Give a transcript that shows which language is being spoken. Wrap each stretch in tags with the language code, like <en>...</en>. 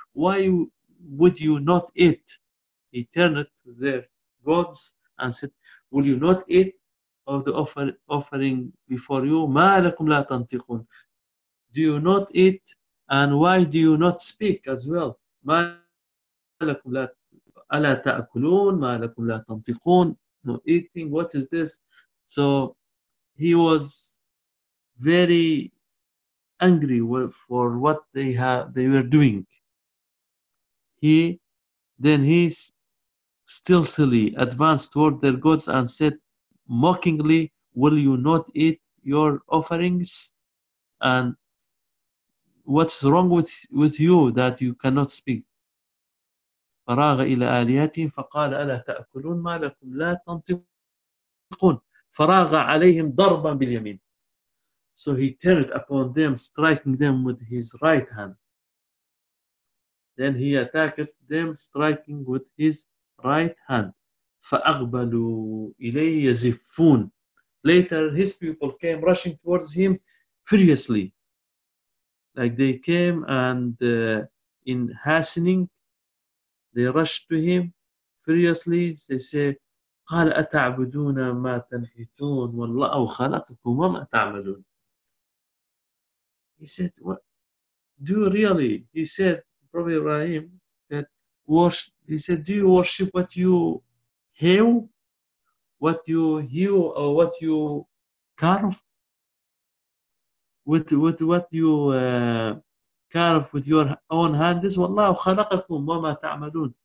<en>Why would you not eat? He turned to their gods and said, will you not eat of the offering before you?</en> <ar>ما لكم لا تنطقون.</ar> <en>Do you not eat? And why do you not speak as well?</en> <ar>ما لكم لا ألا تأكلون ما لكم لا تنطقون.</ar> <en>No eating, what is this? So he was very angry for what they were doing. He stealthily advanced toward their gods and said mockingly, will you not eat your offerings? And what's wrong with you that you cannot speak?</en> <ar>فراغ إلى آلهتهم فقال ألا تأكلون ما لكم لا تنطقون فراغ عليهم ضربا باليمين.</ar> <en>So he turned upon them, striking them with his right hand. Then he attacked them, striking with his right hand.</en> <ar>فأقبلوا إليه يزفون.</ar> <en>Later his people came rushing towards him furiously. Like they came and in hastening, they rushed to him furiously. They say,</en> <ar>قال أتعبدون ما تنحتون والله أو خلقكم وما تعملون.</ar> <en>He said, he said, Prophet Ibrahim, that worship, he said, do you worship what you hew, what you hew, or what you carve? With what you carve with your own hand, this</en> <ar>والله خلقكم وما تعملون.</ar>